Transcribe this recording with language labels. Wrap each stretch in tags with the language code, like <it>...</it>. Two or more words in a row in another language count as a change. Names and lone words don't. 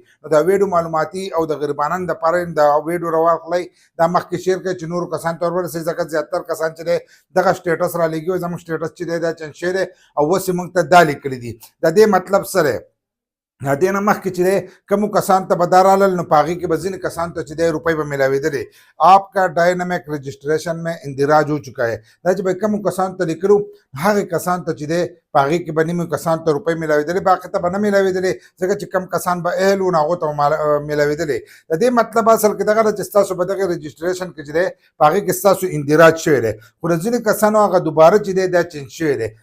<ps>نو دا ویډیو معلوماتي او د غریبانو دپاره دا ویډیو راواخلئ دا مخکې شیر کړئ چې نورو کسانو ته ورورسئ ځکه زیاتر کسان چې دی دغه سټیټس رالېږي وایي زموږ سټیټس چې دی دا چینج شوی دی او اوس یې موږ ته دا لیکلي دي. د دې مطلب څه دی؟ د دې نه مخکې چې دی کومو کسانو ته به دا رالل نو په هغې کې به ځینې کسانو ته چې دی روپۍ به میلاوېدلې.</ps> <ur>آپ کا ڈائنامک رجسٹریشن میں اندراج ہو چکا ہے</ur> <ps>دا چې به کومو کسانو ته لیکلو هغې کسانو ته چې دی په هغې کې به نیمو کسانو ته روپۍ میلاوېدلې باقي ته به نه میلاوېدلې ځکه چې کم کسان به اهل وو نو هغو ته به میلاوېدلې. د دې مطلب اصل کې دغه ده چې ستاسو په دغه رجسټریشن کې چې دی په هغې کې ستاسو اندراج شوی دی خو د ځینې کسانو هغه دوباره چې دی دا چینج شوی دی.</ps>